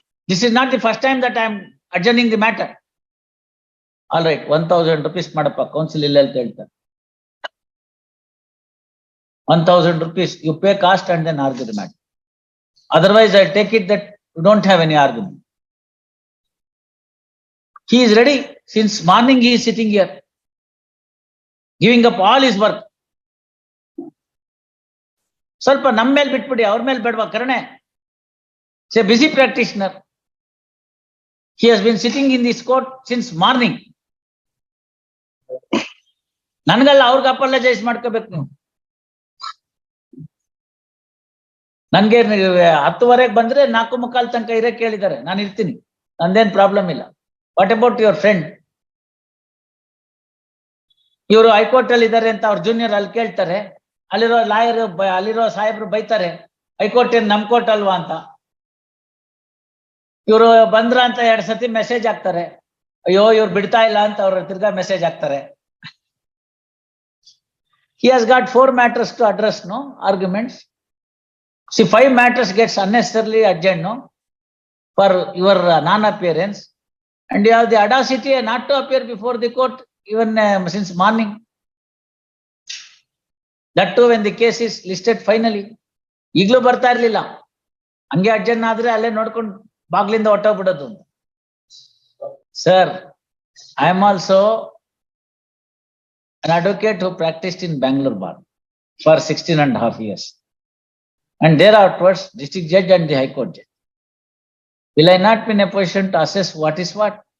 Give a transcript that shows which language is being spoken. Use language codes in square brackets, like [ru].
[en] This is not the first time that I am adjourning the matter. All right, 1000 rupees [kn] ಮಾಡಪ್ಪ, council ಇಲ್ಲ ಅಂತ ಹೇಳ್ತಾರೆ. [en] 1000 rupees you pay cost and then argue the matter. Otherwise I take it that you don't have any argument. He is ready. Since morning he is sitting here giving up all his work. [kn] ಸ್ವಲ್ಪ ನಮ್ಮ ಮೇಲೆ ಬಿಟ್ಬಿಡಿ, ಅವ್ರ ಮೇಲೆ ಬೇಡವಾ ಕರುಣೆ? [en] He is a busy practitioner. He has been sitting in this court since morning. [kn] ನನ್ಗಲ್ಲ, ಅವ್ರಿಗೆ apologise ಮಾಡ್ಕೋಬೇಕು ನೀವು. ನನ್ಗೆ 10:15 ಬಂದ್ರೆ 4:45 ತನಕ ಇರಕ್ಕೆ ಕೇಳಿದ್ದಾರೆ, ನಾನು ಇರ್ತೀನಿ, ನಂದೇನ್ ಪ್ರಾಬ್ಲಮ್ ಇಲ್ಲ. [en] What about your friend? [kn] ಇವರು ಹೈಕೋರ್ಟ್ ಅಲ್ಲಿ ಇದ್ದಾರೆ ಅಂತ ಅವ್ರ ಜೂನಿಯರ್ ಅಲ್ಲಿ ಕೇಳ್ತಾರೆ, ಅಲ್ಲಿರೋ ಲಾಯರ್, ಅಲ್ಲಿರೋ ಸಾಹೇಬ್ರು ಬೈತಾರೆ, ಹೈಕೋರ್ಟ್ ಏನ್ ನಮ್ ಕೋರ್ಟ್ ಅಲ್ವಾ ಅಂತ. ಇವರು ಬಂದ್ರ ಅಂತ 2 ಸತಿ ಮೆಸೇಜ್ ಹಾಕ್ತಾರೆ, ಅಯ್ಯೋ ಇವ್ರು ಬಿಡ್ತಾ ಇಲ್ಲ ಅಂತ ಅವ್ರ ತಿರ್ಗಾ ಮೆಸೇಜ್ ಹಾಕ್ತಾರೆ. [en] He has got 4 matters to address, no arguments. See, 5 matters gets unnecessarily adjourned, no, for your non-appearance, and you have the audacity not to appear before the court even since morning. That too when the case is listed finally. [kn] ಈಗಲೂ ಬರ್ತಾ ಇರ್ಲಿಲ್ಲ, ಹಂಗೆ adjourn ಆದ್ರೆ ಅಲ್ಲೇ ನೋಡ್ಕೊಂಡು ಬಾಗ್ಲಿಂದ ಹೊಟ್ಟೋಗ್ಬಿಡೋದು. [en] Sir, I am also an advocate who practiced in Bangalore bar for 16.5 years. And thereafterwards, district judge and the high court judge. Will I not be in a position to assess what is what?